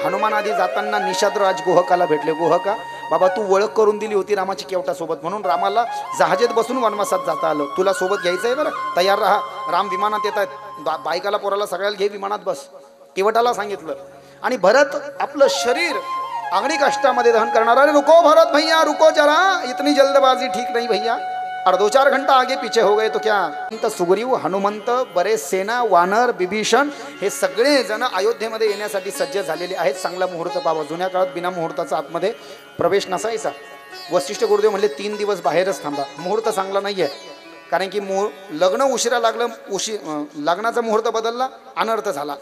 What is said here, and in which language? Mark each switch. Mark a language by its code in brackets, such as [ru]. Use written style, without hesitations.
[mr] हनुमान आधी जाताना निषादराज गुहकाला भेटले. गुहका बाबा तू ओळख करून दिली होती रामाची केवटासोबत, म्हणून रामाला जहाजेत बसून वनवासात जाता आलं. तुला सोबत घ्यायचं आहे बरं, तयार राहा. राम विमानात येत आहेत. बायकाला पोराला सगळ्याला घे विमानात बस, केवटाला सांगितलं. आणि भरत आपलं शरीर अग्निकाष्ठामध्ये दहन करणार. [hi] अरे रुको भरत भैया रुको जरा, इतनी जल्दबाजी ठीक नहीं भैया, और 2-4 घंटा आगे पीछे हो गए तो क्या. [mr] सुग्रीव, हनुमंत, बरेच सेना, वानर, बिभीषण हे सगळे जण अयोध्येमध्ये येण्यासाठी सज्ज झालेले आहेत. चांगला मुहूर्त पाहावा. जुन्या काळात बिना मुहूर्ताचा आतमध्ये प्रवेश नसायचा. वशिष्ठ गुरुदेव म्हणले 3 दिवस बाहेरच थांबा, मुहूर्त चांगला नाही आहे. कारण की लग्न उशिरा लागलं, लग्नाचा मुहूर्त बदलला, अनर्थ झाला.